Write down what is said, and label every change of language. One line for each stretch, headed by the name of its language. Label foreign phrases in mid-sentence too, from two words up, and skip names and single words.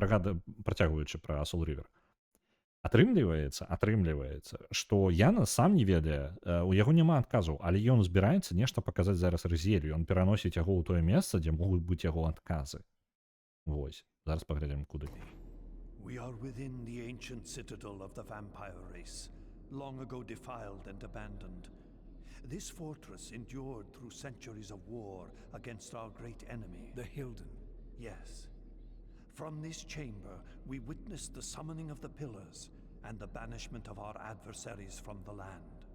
Belarusian: Так вось, працягваючы пра Soul River. Атрымліваецца, што Яна сам не ведае, у яго няма адказаў, але ён збіраецца нешта паказаць зараз Раз'елю, ён пераносіць яго ў тое месца, дзе могуць быць яго адказы. Вось, зараз паглядзім куды.
English: We are within the ancient citadel of the vampire race, long ago defiled and abandoned. This fortress endured through centuries of war against our great enemy, The Hilden. Yes. From this chamber, we witnessed the summoning of the pillars and the banishment of our adversaries from the land.